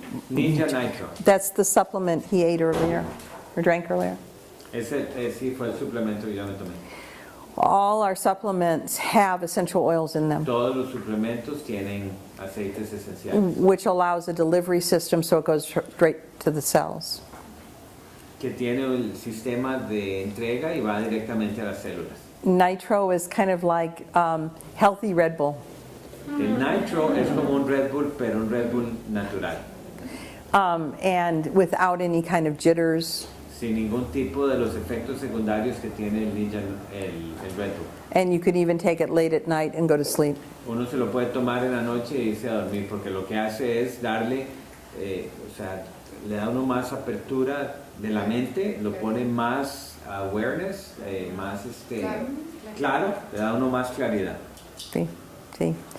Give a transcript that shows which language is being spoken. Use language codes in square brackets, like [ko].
[en] Ninja Nitro. That's the supplement he ate earlier, or drank earlier. [es] Ese sí fue el suplemento que yo me tomé. [en] All our supplements have essential oils in them, [es] Todos los suplementos tienen aceites esenciales, [en] which allows a delivery system so it goes straight to the cells. [es] que tiene el sistema de entrega y va directamente a las células. [en] Nitro is kind of like healthy Red Bull. [es] El Nitro es como un Red Bull, pero un Red Bull natural, [en] And without any kind of jitters, [es] sin ningún tipo de los efectos secundarios que tiene el Ninja, el Red Bull. [en] and you could even take it late at night and go to sleep. [es] Uno se lo puede tomar en la noche y irse a dormir, porque lo que hace es darle, o sea, le da uno más apertura de la mente, lo pone más awareness, más claro, le da uno más claridad. [en] See? See?